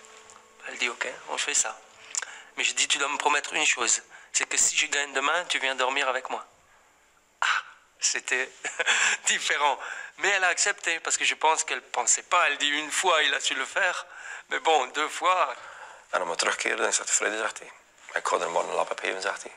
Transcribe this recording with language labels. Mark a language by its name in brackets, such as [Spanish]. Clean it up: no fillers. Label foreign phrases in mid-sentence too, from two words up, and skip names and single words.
[French] Elle dit ok, on fait ça. Mais je dis, tu dois me promettre une chose, c'est que si je gagne demain, tu viens dormir avec moi. Ah, c'était différent. Mais elle a accepté parce que je pense qu'elle pensait pas. Elle dit une fois, il a su le faire. Mais bon, 2 fois. [Dutch] En om we terugkeren, dan zegt Freddy, zegt hij. Ik ga er morgen een lap op geven, zegt hij.